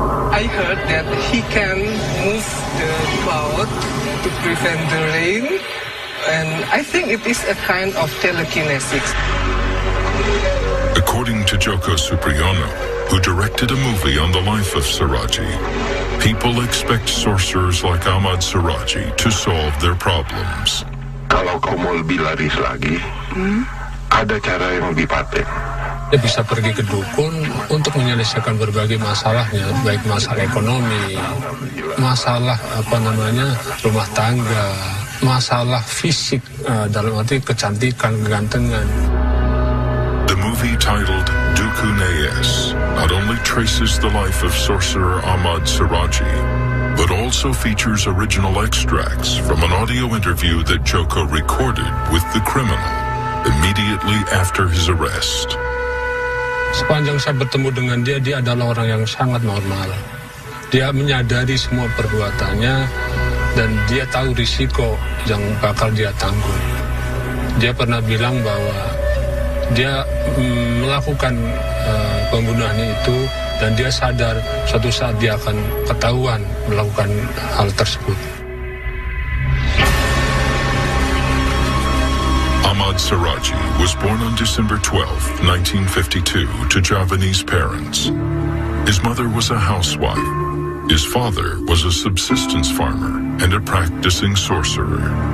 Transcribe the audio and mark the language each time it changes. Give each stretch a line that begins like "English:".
English: I heard that he can move the cloud to prevent the rain, and I think it is a kind of telekinesis. According to Joko Supriyono, who directed a movie on the life of Suradji, people expect sorcerers like Ahmed Suradji to solve their problems.
Indonesian: Kalau kau mau lebih laris lagi, ada cara yang lebih paten. Dia bisa pergi ke dukun untuk menyelesaikan berbagai masalahnya, baik masalah ekonomi, masalah rumah tangga, masalah fisik dalam arti kecantikan, kegantengan.
English: The movie titled Dukun AS not only traces the life of sorcerer Ahmed Suradji, but also features original extracts from an audio interview that Joko recorded with the criminal immediately after his arrest.
Indonesian: Sepanjang saya bertemu dengan dia, dia adalah orang yang sangat normal. Dia menyadari semua perbuatannya dan dia tahu risiko yang bakal dia tanggung. Dia pernah bilang bahwa dia melakukan pembunuhan itu dan dia sadar suatu saat dia akan ketahuan melakukan hal tersebut.
English: Ahmed Suradji was born on December 12, 1952 to Javanese parents. His mother was a housewife. His father was a subsistence farmer and a practicing sorcerer.